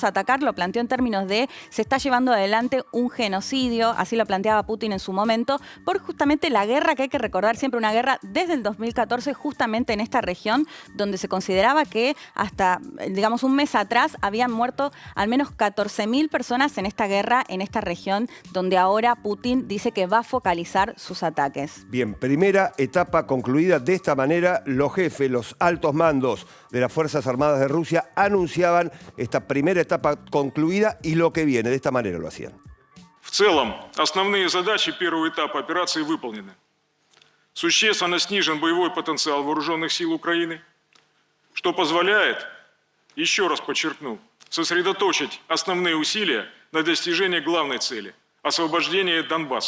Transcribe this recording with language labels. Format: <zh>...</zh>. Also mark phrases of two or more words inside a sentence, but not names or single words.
<es>a atacar, lo planteó en términos de se está llevando adelante un genocidio, así lo planteaba Putin en su momento, por justamente la guerra que hay que recordar siempre, una guerra desde el 2014 justamente en esta región donde se consideraba que hasta, digamos, un mes atrás habían muerto al menos 14.000 personas en esta guerra, en esta región donde ahora Putin dice que va a focalizar sus ataques. Bien, primera etapa concluida. De esta manera, los jefes, los altos mandos de las Fuerzas Armadas de Rusia anunciaban esta primera etapa concluida y lo que viene. De esta manera lo hacían.</es> <ru>В целом, основные задачи первого этапа операции выполнены. Существенно снижен боевой потенциал вооруженных сил Украины, что позволяет, еще раз подчеркну, сосредоточить основные усилия на достижении главной цели – освобождения Донбасса.</ru>